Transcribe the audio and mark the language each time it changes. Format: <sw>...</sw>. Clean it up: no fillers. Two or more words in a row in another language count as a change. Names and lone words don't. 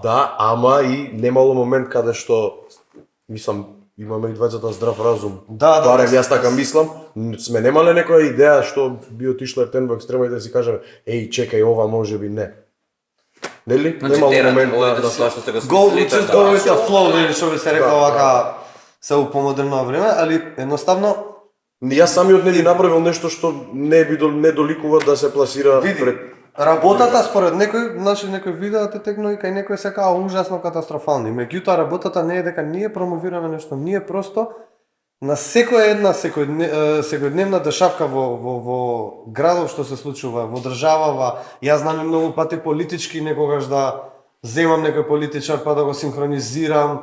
<mk>Да, ама и немало момент каде што, мислам, имаме и двајцата здрав разум. Да, барем јас така мислам. Сме немале некоја идеја што би отишло ептен во екстрема и да си кажеме, еј, чекај, ова можеби не. Нели? Немало момент да тоа што сте го</mk> <en>Go with the flow,</en> <mk>или што би се рекол вака се у помодерно време, али едноставно јас самиот нели направил нешто што не доликува да се пласира пред работата според некој видеа те текно и кај некој се као ужасно катастрофални. Меѓутоа работата не е дека ние промовираме нешто, ние просто на секоја една секојдневна дешавка во градов што се случува, во државава, јас знам и многу пати политички некогаш да земам некој политичар па да го синхронизирам.</mk>